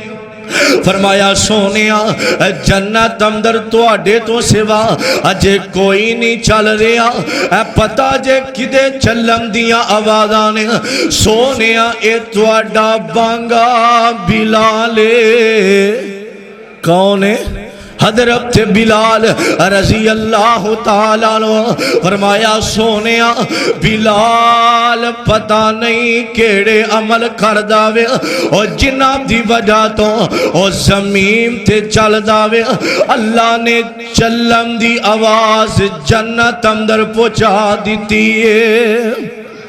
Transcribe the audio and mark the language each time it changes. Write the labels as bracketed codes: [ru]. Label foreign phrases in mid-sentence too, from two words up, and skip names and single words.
[pa] فرمایا سوہنیا جنت اندر تہاڈے توں سوا اجے کوئی نہیں چل رہا. پتا جے کیہدے چلن دیاں آوازاں نے. سوہنیا ایہ تہاڈا بانگا بلال کون ہے? [ar] حضرت بلال رضي الله تعالى عنه. [pa] فرمایا سوہنیا بلال پتا نہیں کیہڑے عمل کردا اے اور جنہاں دی وجہ توں او زمین تے چلدا اے. اللہ نے چلن دی آواز جنت اندر پہنچا دی ہے.